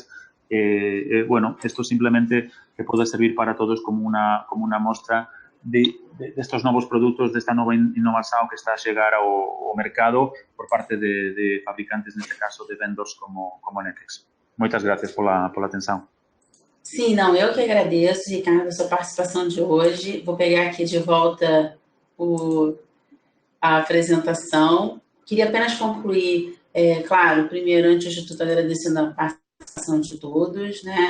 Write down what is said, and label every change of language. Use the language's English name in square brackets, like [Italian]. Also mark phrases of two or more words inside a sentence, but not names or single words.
[Galician] Bueno, isto simplemente que pode servir para todos como unha mostra destes novos produtos, desta nova innovación que está a chegar ao mercado por parte de fabricantes, neste caso de vendors como NetEx. Moitas gracias pola atenção. [Portuguese] Sim, não, eu que agradeço, Ricardo, a sua participação de hoje. Vou pegar aqui de volta a apresentação. Queria apenas concluir, claro, primeiro, antes de tudo, agradecendo a participação de todos, né?